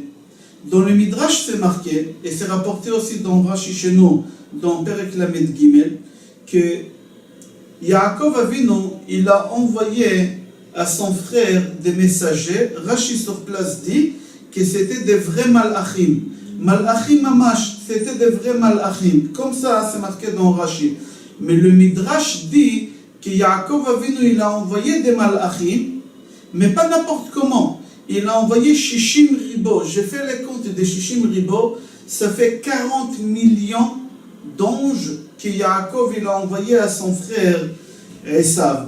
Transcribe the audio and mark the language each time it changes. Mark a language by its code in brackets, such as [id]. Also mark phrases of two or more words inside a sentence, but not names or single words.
[fr] Dans le Midrash, c'est marqué, et c'est rapporté aussi dans Rashi chez nous, dans [he] פרק למד גימל, [fr] que Yaakov Avinu, il a envoyé à son frère des messagers. Rashi sur place dit que c'était des vrais malachim. [he] מלאכים ממש, [fr] c'était des vrais malachim. Comme ça, c'est marqué dans Rashi. Mais le Midrash dit que Yaakov Avinu, il a envoyé des malachim, mais pas n'importe comment. Il a envoyé [he] שישים ריבוא. [fr] J'ai fait les comptes de [he] שישים ריבוא. [fr] Ça fait 40 millions d'anges que Yaakov, il a envoyé à son frère Esav.